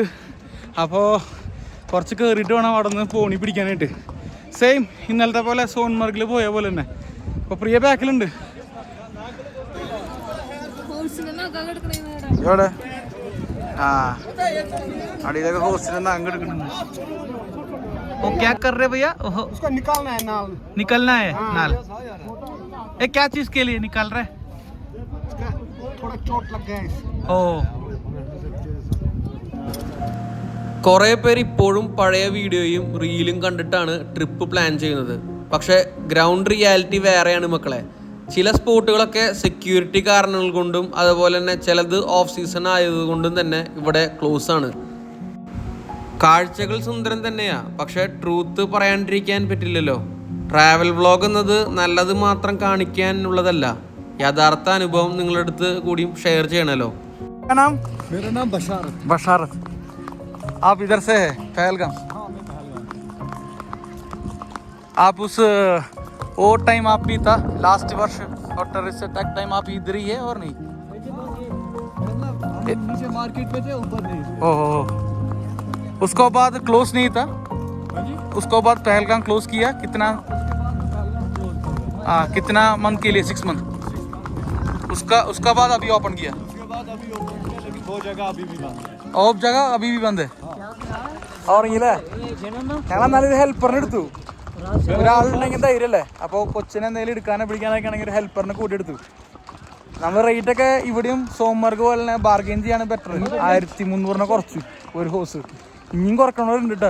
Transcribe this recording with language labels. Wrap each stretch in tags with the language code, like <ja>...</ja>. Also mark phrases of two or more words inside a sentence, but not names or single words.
<ml>അപ്പോൾ കുറച്ച് കയറിയിട്ട് വേണം അവിടെ നിന്ന് പോണി പിടിക്കാനായിട്ട്. സെയിം ഇന്നലത്തെ പോലെ സോൺമർഗിൽ പോയ പോലെ തന്നെ. അപ്പോൾ പ്രിയ ബാക്കിലുണ്ട്. എവിടെ അടിയിലൊക്കെ ഹോസ്റ്റലിൽ അങ്ങ് എടുക്കുന്നുണ്ട്.</ml> <hi>वो क्या कर रहे भैया? उसको निकालना है नाल। निकलना है नाल। ये क्या चीज के लिए निकाल रहे? थोड़ा चोट लग गया है। ओ</hi> <ml>കുറേ പേര് ഇപ്പോഴും പഴയ വീഡിയോയും റീലും കണ്ടിട്ടാണ് ട്രിപ്പ് പ്ലാൻ ചെയ്യുന്നത്. പക്ഷേ</ml> <en>ground reality</en> <ml>വേറെയാണ് മക്കളെ. ചില സ്പോട്ടുകളൊക്കെ സെക്യൂരിറ്റി കാരണങ്ങൾ കൊണ്ടും അതുപോലെ തന്നെ ചിലത്</ml> <en>off season</en> <ml>ആയതുകൊണ്ടും തന്നെ ഇവിടെ ക്ലോസ് ആണ്. കാഴ്ചകൾ സുന്ദരം തന്നെയാ, പക്ഷെ ട്രൂത്ത് പറയാണ്ടിരിക്കാൻ പറ്റില്ലല്ലോ.</ml> <en>travel vlog</en> <ml>എന്നത് നല്ലത് മാത്രം കാണിക്കാനുള്ളതല്ല, യഥാർത്ഥ അനുഭവം നിങ്ങളുടെ അടുത്ത് കൂടിയും ഷെയർ ചെയ്യണല്ലോ.</ml> <hi>मेरा नाम बशारत। बशारत, आप इधर से है पहलगाम? आप उस वो टाइम आप भी था लास्ट वर्ष और</hi> <en>terrorist attack time</en> <hi>आप इधर ही है और नहीं? नीचे मार्केट में थे, ऊपर नहीं। ओहो, उसको बाद क्लोज नहीं था? उसको बाद पहलगाम क्लोज किया कितना? हाँ, कितना मंथ के लिए? 6 मंथ। उसका बाद अभी ओपन किया? उसके बाद अभी ओपन किया, लेकिन 2 जगह अभी भी बंद है। और जगह अभी भी बंद है?</hi> <ml>और ഞങ്ങൾ നല്ലൊരു ഹെൽപ്പറിനെ എടുത്തു. ഒരാളുണ്ടെങ്കിൽ ധൈര്യമല്ലേ. അപ്പോൾ കൊച്ചിനെ എന്തെങ്കിലും എടുക്കാനോ പിടിക്കാനൊക്കെ ആണെങ്കിൽ ഒരു ഹെൽപ്പറിനെ കൂട്ടിയെടുത്തു. നമ്മൾ റേറ്റൊക്കെ ഇവിടെയും സോമർഗ് പോലെ തന്നെ ബാർഗെയിൻ ചെയ്യാണ് ബെറ്റർ. 1300 കുറച്ചു ഒരു ഹോസ്. ഇനിയും കുറക്കണവരുണ്ട് കേട്ടോ.</ml>